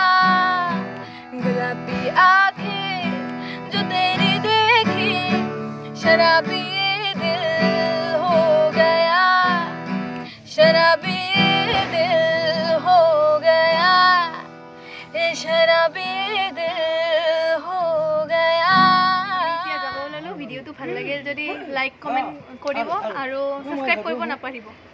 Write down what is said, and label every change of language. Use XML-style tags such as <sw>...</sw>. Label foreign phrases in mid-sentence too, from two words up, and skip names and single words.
<hi>गुलाबी आंखें जो तेरी देखी, शराबी दिल हो गया, शराबी दिल हो गया, ये शराबी दिल हो गया।</hi> <as>ভিডিওটো ভাল লাগিল যদি লাইক কমেন্ট কৰিব আৰু সাবস্ক্ৰাইব কৰিব নাপাহৰিব।</as>